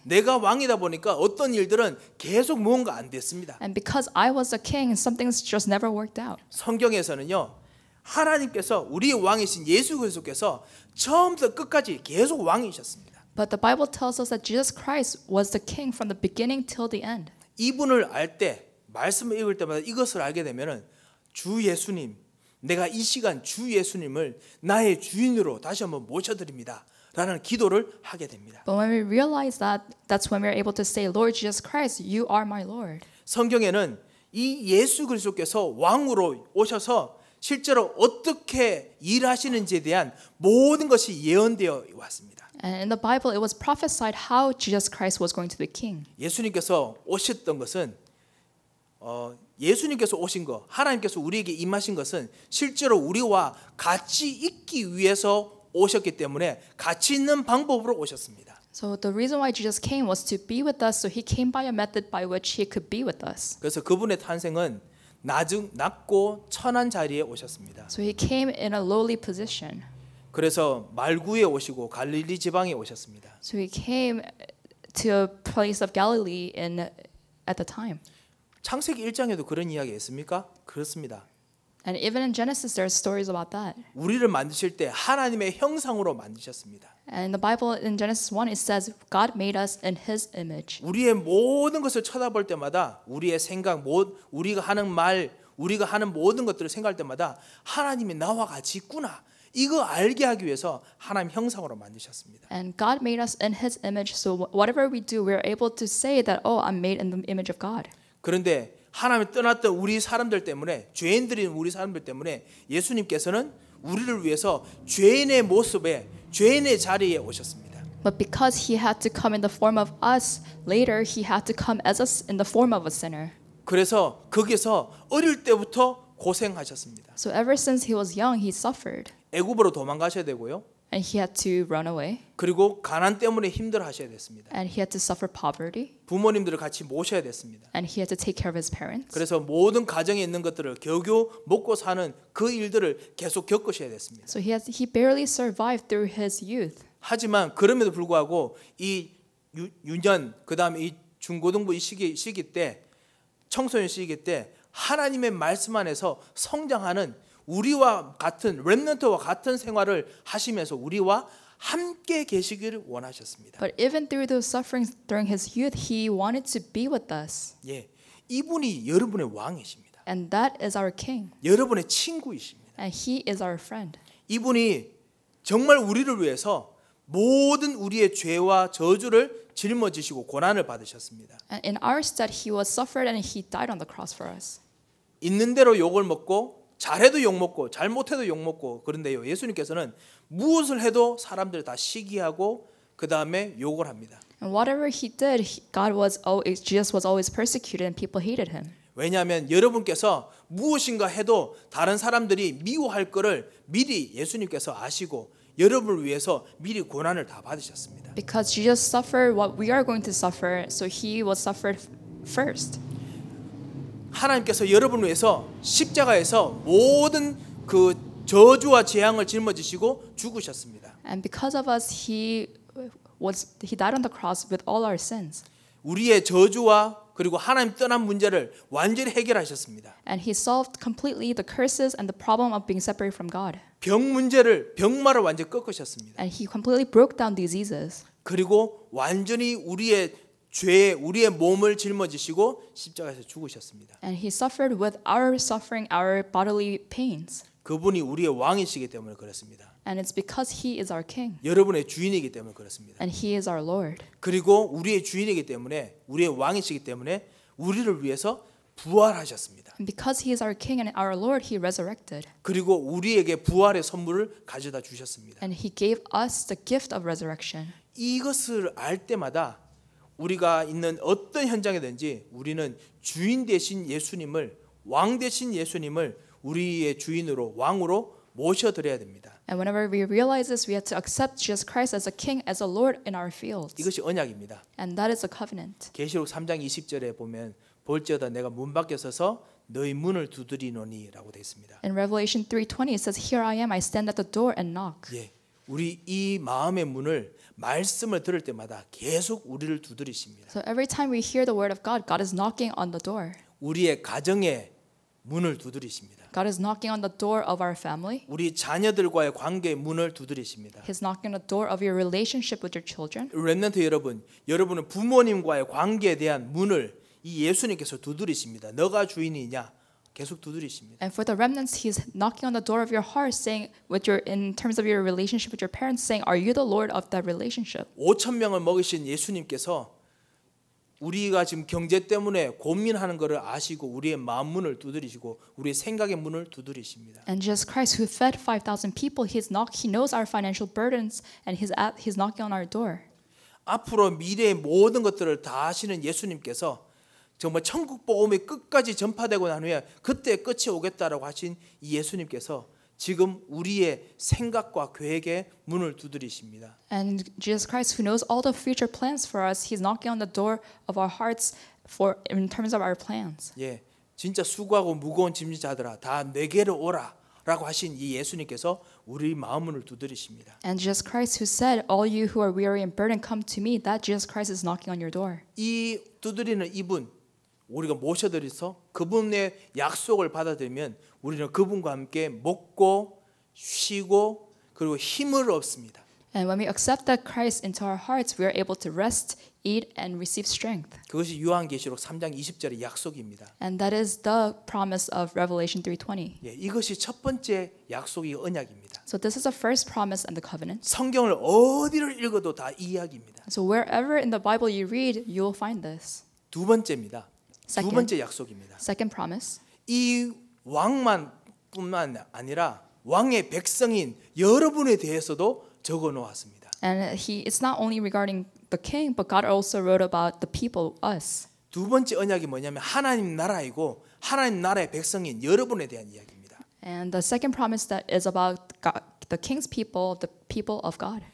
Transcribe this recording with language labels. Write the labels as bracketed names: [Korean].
[Korean] 내가 왕이다 보니까 어떤 일들은 계속 무언가 안 됐습니다. [English] And because I was a king, some things just never worked out. [Korean] 성경에서는요. 하나님께서 우리의 왕이신 예수 그리스도께서 처음부터 끝까지 계속 왕이셨습니다. [English] But the Bible tells us that Jesus Christ was the king from the beginning till the end. [Korean] 이분을 알 때 말씀을 읽을 때마다 이것을 알게 되면은 주 예수님, 내가 이 시간 주 예수님을 나의 주인으로 다시 한번 모셔드립니다. 라는 기도를 하게 됩니다. [English] But when we realize that, that's when we're able to say, Lord Jesus Christ, you are my Lord. [Korean] 성경에는 이 예수 그리스도께서 왕으로 오셔서 실제로 어떻게 일하시는지에 대한 모든 것이 예언되어 왔습니다. [English] And in the Bible, it was prophesied how Jesus Christ was going to be king. [Korean] 예수님께서 오셨던 것은 예수님께서 오신 것, 하나님께서 우리에게 임하신 것은 실제로 우리와 같이 있기 위해서 오셨기 때문에 같이 있는 방법으로 오셨습니다. [English] So the reason why Jesus came was to be with us. So he came by a method by which he could be with us. [Korean] 그래서 그분의 탄생은 낮고 천한 자리에 오셨습니다. [English] So he came in a lowly position. [Korean] 그래서 말구에 오시고 갈릴리 지방에 오셨습니다. [English] So he came to a place of Galilee at the time. [Korean] 창세기 1장에도 그런 이야기 있습니까? 그렇습니다. [English] And even in Genesis, there are stories about that. [Korean] 우리를 만드실 때 하나님의 형상으로 만드셨습니다. [English] And in the Bible, in Genesis 1, it says, God made us in His image. [Korean] 우리의 모든 것을 쳐다볼 때마다 우리의 생각, 우리가 하는 말, 우리가 하는 모든 것들을 생각할 때마다 하나님이 나와 같이 있구나. 이거 알게 하기 위해서 하나님 형상으로 만드셨습니다. [English] And God made us in His image, so whatever we do, we're able to say that, oh, I'm made in the image of God. [Korean] 그런데 하나님이 떠났던 우리 사람들 때문에, 죄인들인 우리 사람들 때문에 예수님께서는 우리를 위해서 죄인의 모습에, 죄인의 자리에 오셨습니다. [English] But because He had to come in the form of us, later He had to come as us in the form of a sinner. [Korean] 그래서 거기서 어릴 때부터 고생하셨습니다. [English] So ever since He was young, He suffered. [Korean] 애굽으로 도망가셔야 되고요. [English] And He had to run away. [Korean] 그리고 가난 때문에 힘들어하셔야 됐습니다. [English] And He had to suffer poverty. [Korean] 부모님들을 같이 모셔야 됐습니다. [English] And He had to take care of His parents. [Korean] 그래서 모든 가정에 있는 것들을 겨우겨우 먹고 사는 그 일들을 계속 겪으셔야 됐습니다. [English] So he barely survived through his youth. [Korean] 하지만 그럼에도 불구하고 이 유년 그다음에 이 중고등부 이 시기 때 청소년 시기 때 하나님의 말씀 안에서 성장하는 우리와 같은 렘넌트와 같은 생활을 하시면서 우리와 함께 계시기를 원하셨습니다. [English] But even through those sufferings during his youth, he wanted to be with us. [Korean] 예, 이분이 여러분의 왕이십니다. [English] And that is our king. [Korean] 여러분의 친구이십니다. [English] And he is our friend. [Korean] 이분이 정말 우리를 위해서 모든 우리의 죄와 저주를 짊어지시고 고난을 받으셨습니다. [English] And in our stead, he was suffered and he died on the cross for us. [Korean] 있는 대로 욕을 먹고 잘해도 욕 먹고 잘못해도 욕 먹고 그런데요. 예수님께서는 무엇을 해도 사람들 다 시기하고 그 다음에 욕을 합니다. [English] And whatever he did, Jesus was always persecuted and people hated him. [Korean] 왜냐하면 여러분께서 무엇인가 해도 다른 사람들이 미워할 거를 미리 예수님께서 아시고 여러분을 위해서 미리 고난을 다 받으셨습니다. [English] Because Jesus suffered what we are going to suffer, so he was suffered first. [Korean] 하나님께서 여러분을 위해서 십자가에서 모든 그 저주와 재앙을 짊어지시고 죽으셨습니다. [English] And because of us, he died on the cross with all our sins. [Korean] 우리의 저주와 그리고 하나님 떠난 문제를 완전히 해결하셨습니다. [English] And he solved completely the curses and the problem of being separated from God. [Korean] 병 문제를 병마를 완전히 꺾으셨습니다. [English] And he completely broke down diseases. [Korean] 그리고 완전히 우리의 죄에 우리의 몸을 짊어지시고 십자가에서 죽으셨습니다. [English] And he suffered with our suffering, our bodily pains. [Korean] 그분이 우리의 왕이시기 때문에 그렇습니다. [English] And it's because he is our king. [Korean] 여러분의 주인이기 때문에 그렇습니다. [English] And he is our Lord. [Korean] 그리고 우리의 주인이기 때문에 우리의 왕이시기 때문에 우리를 위해서 부활하셨습니다. [English] And because he is our king and our Lord, he resurrected. [Korean] 그리고 우리에게 부활의 선물을 가져다 주셨습니다. [English] And he gave us the gift of resurrection. [Korean] 이것을 알 때마다 우리가 있는 어떤 현장이든지 우리는 주인 되신 예수님을 왕 되신 예수님을 우리의 주인으로 왕으로 모셔드려야 됩니다. [English] And whenever we realize this, we have to accept Jesus Christ as a king, as a Lord in our fields. [Korean] 이것이 언약입니다. [English] And that is a covenant. [Korean] 계시록 3장 20절에 보면 볼지어다 내가 문 밖에 서서 너희 문을 두드리노니라고 되어 있습니다. [English] In Revelation 3:20 it says, "Here I am, I stand at the door and knock." [Korean] 예, 우리 이 마음의 문을 말씀을 들을 때마다 계속 우리를 두드리십니다. [English] So every time we hear the word of God, God is knocking on the door. [Korean] 우리의 가정의 문을 두드리십니다. [English] God is knocking on the door of our family. [Korean] 우리 자녀들과의 관계의 문을 두드리십니다. [English] He's knocking on the door of your relationship with your children. [Korean] 렘넌트 여러분, 여러분은 부모님과의 관계에 대한 문을 이 예수님께서 두드리십니다. 너가 주인이냐? 계속 두드리십니다. [English] And for the remnants, He's knocking on the door of your heart, saying, in terms of your relationship with your parents, saying, "Are you the Lord of that relationship?" [Korean] 5천 명을 먹이신 예수님께서 우리가 지금 경제 때문에 고민하는 것을 아시고 우리의 마음 문을 두드리시고 우리의 생각의 문을 두드리십니다. [English] And Jesus Christ, who fed 5,000 people, He knows our financial burdens, and He's knocking on our door. [Korean] 앞으로 미래의 모든 것들을 다 아시는 예수님께서 정말 천국 복음이 끝까지 전파되고 난 후에 그때 끝이 오겠다라고 하신 이 예수님께서 지금 우리의 생각과 계획의 문을 두드리십니다. [English] And Jesus Christ, who knows all the future plans for us, He's knocking on the door of our hearts in terms of our plans. [Korean] 예, 진짜 수고하고 무거운 짐진 자들아 다 내게로 오라라고 하신 이 예수님께서 우리 마음 문을 두드리십니다. [English] And Jesus Christ, who said, "All you who are weary and burdened, come to me," that Jesus Christ is knocking on your door. [Korean] 이 두드리는 이분 우리가 모셔드려서 그분의 약속을 받아들이면 우리는 그분과 함께 먹고 쉬고 그리고 힘을 얻습니다. [English] And when we accept that Christ into our hearts, we are able to rest, eat, and receive strength. [Korean] 그것이 요한계시록 3장 20절의 약속입니다. [English] And that is the promise of Revelation 3:20. [Korean] 예, 이것이 첫 번째 약속이 언약입니다. [English] So this is the first promise and the covenant. [Korean] 성경을 어디를 읽어도 다 이 이야기입니다. [English] So wherever in the Bible you read, you will find this. [Korean] 두 번째입니다. 두 [English] Second. [Korean] 번째 약속입니다. [English] Second promise. [Korean] 이 왕만뿐만 아니라 왕의 백성인 여러분에 대해서도 적어 놓았습니다. [English] And it's not only regarding the king, but God also wrote about the people, us. [Korean] 두 번째 언약이 뭐냐면 하나님 나라이고 하나님 나라의 백성인 여러분에 대한 이야기입니다. [English] And the second promise that is about God, the king's people, the people of God.